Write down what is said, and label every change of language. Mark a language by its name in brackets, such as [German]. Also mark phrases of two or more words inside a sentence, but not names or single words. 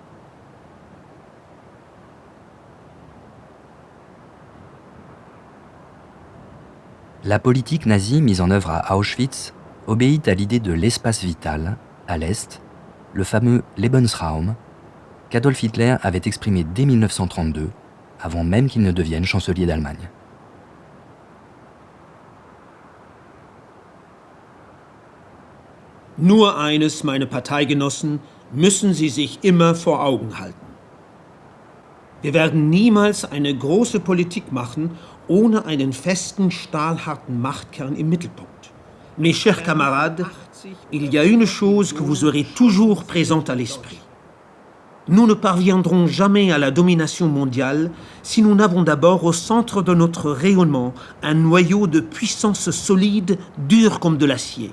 [French] La politique nazie mise en œuvre à Auschwitz obéit à l'idée de l'espace vital, à l'Est, le fameux Lebensraum, qu'Adolf Hitler avait exprimé dès 1932 avant même qu'il ne devienne chancelier d'Allemagne. [German] Nur eines, meine Parteigenossen, müssen Sie sich immer vor Augen halten. Wir werden niemals eine große Politik machen, ohne einen festen, stahlharten Machtkern im Mittelpunkt. [French] Mes chers camarades, il y a une chose que vous aurez toujours présente à l'esprit. Nous ne parviendrons jamais à la domination mondiale si nous n'avons d'abord au centre de notre rayonnement un noyau de puissance solide, dur comme de l'acier.